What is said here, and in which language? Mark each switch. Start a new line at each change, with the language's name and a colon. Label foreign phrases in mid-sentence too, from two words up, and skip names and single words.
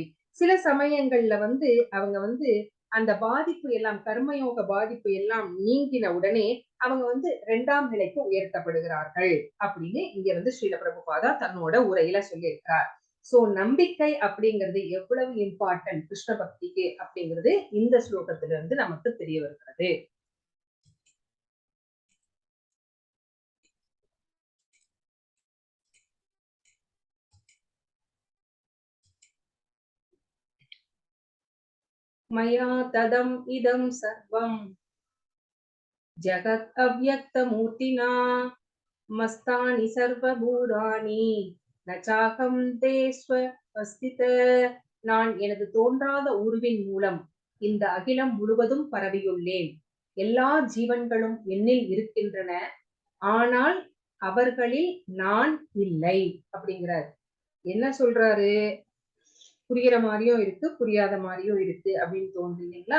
Tamil: சில சமயங்கள்ல வந்து அவங்க வந்து அந்த பாதிப்பு எல்லாம், கர்மயோக பாதிப்பு எல்லாம் நீங்கின உடனே அவங்க வந்து 2ஆம் நிலைக்கு உயர்த்தப்படுகிறார்கள் அப்படின்னு இங்க வந்து ஸ்ரீல பிரபுபாதா தன்னோட உரையில சொல்லியிருக்கிறார். சோ நம்பிக்கை அப்படிங்கிறது எவ்வளவு இம்பார்ட்டன்ட் கிருஷ்ண பக்திக்கு அப்படிங்கிறது இந்த ஸ்லோகத்துல இருந்து நமக்கு தெரிய வருகிறது.
Sanskrit: मया तदम् इदं सर्वं जगत् अव्यक्तमूर्तिना मस्तानि सर्वभूतानि न चाहं ते स्वस्थित.
Tamil: நான் எனது தோன்றாத உருவின் மூலம் இந்த அகிலம் முழுவதும் பரவியுள்ளேன். எல்லா ஜீவன்களும் என்னில் இருக்கின்றன, ஆனால் அவர்களில் நான் இல்லை அப்படிங்கிறார். என்ன சொல்றாரு? புரிகிற மாதிரியும் இருக்கு, புரியாத மாதிரியும் இருக்கு அப்படின்னு தோணுது இல்லைங்களா?